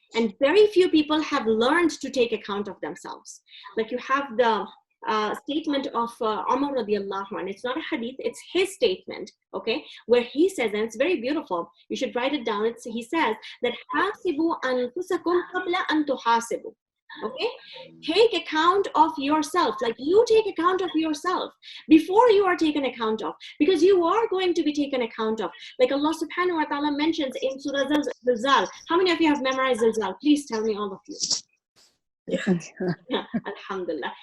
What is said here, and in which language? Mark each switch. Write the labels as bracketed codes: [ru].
[en] And very few people have learned to take account of themselves. Like you have the statement of Umar radiallahu anhu. It's not a hadith, it's his statement, okay? Where he says, and it's very beautiful, you should write it down. He says that [ar] حَاسِبُوا أَنفُسَكُمْ قَبْلَ أَن تُحَاسِبُوا. [en] Okay? Take account of yourself. Like you take account of yourself before you are taken account of, because you are going to be taken account of. Like Allah subhanahu wa ta'ala mentions in Surah Zilzal. How many of you have memorized Zilzal? Please tell me, all of you. Yeah. Alhamdulillah.